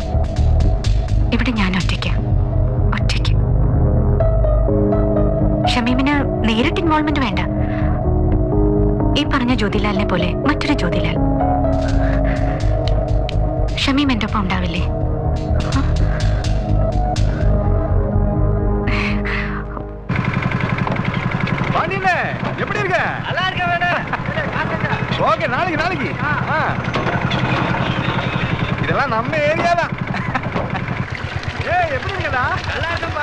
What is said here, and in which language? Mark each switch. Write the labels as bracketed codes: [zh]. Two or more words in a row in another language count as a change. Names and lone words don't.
[ml] ഇവിടെ ഞാൻ ഒറ്റയ്ക്ക്. ഷമീമിന് നേരിട്ട് ഇൻവോൾവ്മെന്റ് വേണ്ട. ഈ പറഞ്ഞ ജ്യോതിലാലിനെ പോലെ മറ്റൊരു ജ്യോതിലാൽ. ഷമീം എൻ്റെ ഒപ്പം ഉണ്ടാവില്ലേ? [ta] எப்படி இருக்க? நல்லா இருக்க மேடம். ஓகே, நாளைக்கு இதெல்லாம் நம்ம ஏரியா தான். ஏய், எப்படி இருக்கடா? நல்லா இருக்கேன்பா.